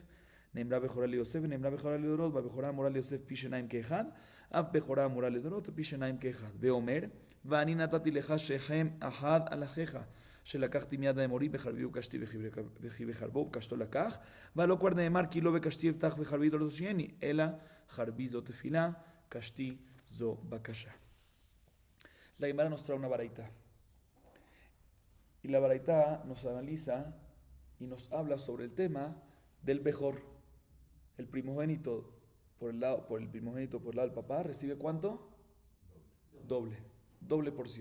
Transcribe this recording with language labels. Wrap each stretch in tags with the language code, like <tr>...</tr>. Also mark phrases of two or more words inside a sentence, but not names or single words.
<he>נאמרה בכורה ליוסף ונאמרה בכורה לדורות, והבכורה אמורה ליוסף פי שניים כאחד, אף בכורה אמורה לדורות פי שניים כאחד. ואומר, ואני נתתי לך שכם אחד על אחיך, שלקחתי מיד האמורי בחרבי וקשתי וכי בחרבו וקשתו לקח, והלא כבר נאמר כי לא בקשתי אבטח וחרבי לא תושייני, אלא חרבי זו תפילה, קשתי זו בקשה.</he> <es>La Gemara nos trae una baraita. Y la Baraitá nos analiza y nos habla sobre el tema del Bejor. El primogénito por el lado del papá recibe ¿cuánto? Doble. Doble porción.</es>